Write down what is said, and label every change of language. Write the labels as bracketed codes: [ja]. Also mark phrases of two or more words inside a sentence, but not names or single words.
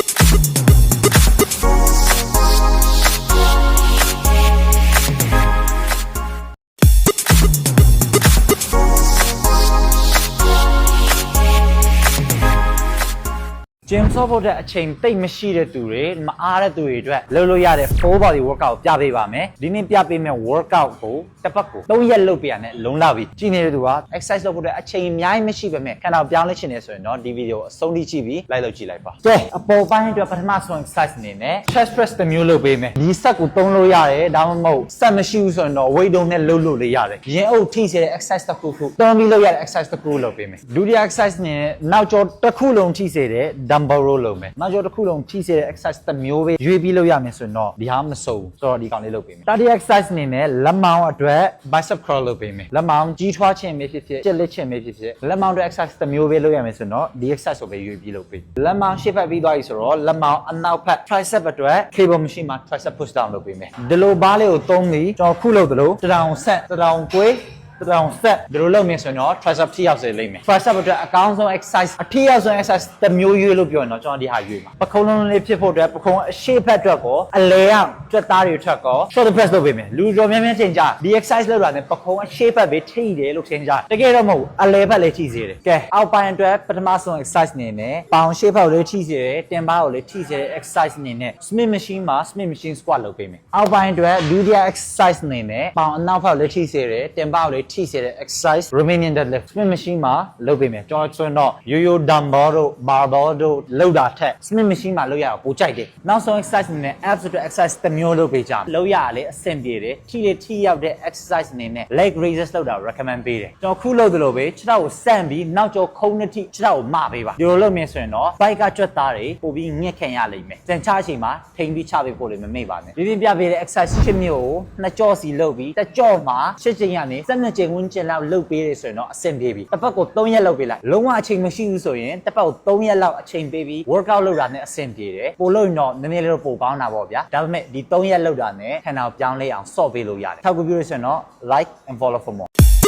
[my] James Software တဲ့အချိန်တိတ်မရှိတဲ့သူတွေမအားတဲ့သူတွေအတွက်လုပ်လို့ရတဲ့ [en] full body workout [my] ပြပေးပါမယ်ဒီနေ့ပြပေးမယ့် workout ကိုတစ်ပတ်ကို 3ရက်လုပ်ပြရနဲ့လုံလောက်ပြီကြည့်နေတဲ့သူက exercise လုပ်ဖို့အတွက်အချိန်အများကြီးမရှိပါနဲ့ခန္ဓာပြောင်းလဲချင်နေဆိုရင်တော့ဒီဗီဒီယိုအဆုံးထိကြည့်ပြီးလိုက်လုပ်ကြည့်လိုက်ပါကဲအပေါ်ပိုင်းအတွက်ပထမဆုံး exercise အနေနဲ့ [en] chest press [my] တစ်မျိုးလုပ်ပေးမယ်ဒီ set ကိုသုံးလို့ရတယ်ဒါမှမဟုတ် set မရှိဘူးဆိုရင်တော့ weight တုံးနဲ့လုပ်လို့လေရတယ်ရင်အုပ်ထိစေတဲ့ exercise တစ်ခုခုသုံးပြီးလုပ်ရတဲ့ exercise တစ်ခုလုပ်ပေးမယ်ဒုတိယ exercise နဲ့နောက်ကျောတစ်ခုလုံးထိစေတဲ့ [en] dumbbell row [my] လုပ်မယ် နောက်ကျောတစ်ခုလုံးထိစေတဲ့ exercise တစ်မျိုးပဲရွေးပြီးလုပ်ရမယ်ဆိုရင်တော့ဒီဟာမစုံဆိုတော့ဒီကောင်လေးလုပ်ပေးမယ်တတိယ exercise အနေနဲ့လက်မောင်းအတွက် [en] bicep curl [my] လုပ်ပေးမယ်လက်မောင်းကြီးထွားခြင်းပဲဖြစ်ဖြစ်ကြက်လက်ခြင်းပဲဖြစ်ဖြစ်လက်မောင်းအတွက် exercise တစ်မျိုးပဲလုပ်ရမယ်ဆိုတော့ဒီ exercise ကိုပဲရွေးပြီးလုပ်ပေးလက်မောင်းရှေ့ဖက်ပြီးသွားပြီဆိုတော့လက်မောင်းအနောက်ဖက် tricep အတွက် [en] cable machine [my] မှာ [en] tricep push down [my] လုပ်ပေးမယ်ဒီလိုဘားလေးကိုသုံးပြီးကျွန်တော်ခုလုပ်သလိုတရောင်ဆက်တရောင် ကွေးတောင်ဆက်ဒီလိုလုပ်နေဆိုရင်တော့ tricep ထိရောက်စေလိမ့်မယ် tricep အတွက်အကောင်းဆုံး exercise အထိရောက်ဆုံး exercise တစ်မျိုးရွေးလို့ပြောရင်တော့ကျွန်တော်ဒီဟာရွေးမှာပခုံးလုံးလေးဖြစ်ဖို့အတွက်ပခုံးအရှေ့ဘက်အတွက်ကောအလဲအောင်ကြွက်သားတွေထွက်ကော [en] shoulder press [my] လုပ်ပေးမယ်လူတော်များများထင်ကြဒီ exercise လုပ်တာနဲ့ပခုံးအရှေ့ဘက်ပဲထိတယ်လို့ထင်ကြတကယ်တော့မဟုတ်အလဲဘက်လည်း ထိစေတယ်ကဲအောက်ပိုင်းအတွက်ပထမဆုံး exercise အနေနဲ့ပေါင်ရှေ့ဘက်ကိုလည်းထိစေတယ်တင်ပါးကိုလည်းထိစေတဲ့ exercise အနေနဲ့ [en] Smith machine [my] မှာ [en] Smith machine squat [my] လုပ်ပေးမယ်အောက်ပိုင်းအတွက်ဒုတိယ exercise အနေနဲ့ပေါင်အနောက်ဘက်ကိုလည်းထိစေတယ်တင်ပါးကိုလည်းထိစေတဲ့ [en] exercise Romanian deadlift Smith machine [my] မှာလုပ်ပေးမယ်ကျွန်တော်ဆိုတော့ရိုးရိုး dumbbell တို့ barbell တို့လုပ်တာထက် [en] Smith machine [my] မှာလုပ်ရအောင်ပိုကြိုက်တယ်နောက်ဆုံး exercise အနေနဲ့ abs အတွက် exercise တစ်မျိုးလုပ်ပေးကြမယ်လုပ်ရတာလေအဆင်ပြေ တယ်ထိရောက်တဲ့ exercise အနေနဲ့ [en] leg raises [my] လုပ်တာ recommend ပေးတယ်ကျွန်တော်ခုလုပ်သလိုပဲခြေထောက်ကိုဆန့်ပြီးနောက်ကျောခုံးနှစ်ထိခြေထောက်ကိုမပေးပါဒီလို လုပ်မြင်ဆိုရင်တော့ bike ကကြွက်သားတွေပိုပြီးညှက်ခံရလိမ့်မယ်စံချအချိန်မှာထိန်ပြီးချပေးဖို့လည်းမမေ့ပါနဲ့ဒီပြပေးတဲ့ exercise ရှစ်မျိုးကိုနှစ်ကြော့စီလုပ်ပြီးတစ်ကြော့မှာရှစ်ချိန်ကနေ12ချိန်ဝန်းကျင်လောက်လုပ်ပေးရဆိုရင်တော့အဆင်ပြေပြီတစ်ပတ်ကို3ရက်လုပ်ပေးလိုက်လုံးဝအချိန်မရှိဘူးဆိုရင်တစ်ပတ်ကို3ရက်လောက်အချိန်ပေးပြီး workout လုပ်တာနဲ့အဆင်ပြေတယ်ပို့လို့ရင်တော့နည်းနည်းလေးတော့ပိုပေါင်းတာပေါ့ဗျာဒါပေမဲ့ဒီ3ရက်လုပ်တာနဲ့ခန္ဓာကိုပြောင်းလဲအောင်ဆော့ပေးလို့ရတယ်ထောက်ကူပြုလို့ဆိုရင်တော့ [en] like and follow for more